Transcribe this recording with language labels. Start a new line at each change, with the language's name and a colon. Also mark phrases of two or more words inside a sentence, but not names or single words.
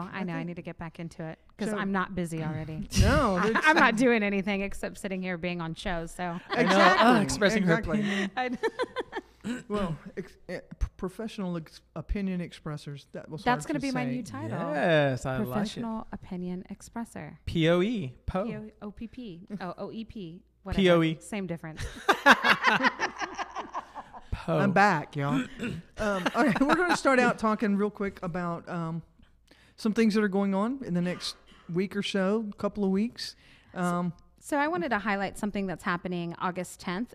English: I need to get back into it because So- I'm not busy already. No, I'm not doing anything except sitting here being on shows. So exactly. Expressing her exactly. opinion. Well, professional opinion expressors. That's going to be my new title. Yes, I like it. Professional opinion expressor. POE. Po. P-O-O-P-P. Oh, O-E-P. POE. Same difference. Po. I'm back, y'all. Okay, we're going to start out talking real quick about some things that are going on in the next week or so, couple of weeks. So I wanted to highlight something that's happening August 10th.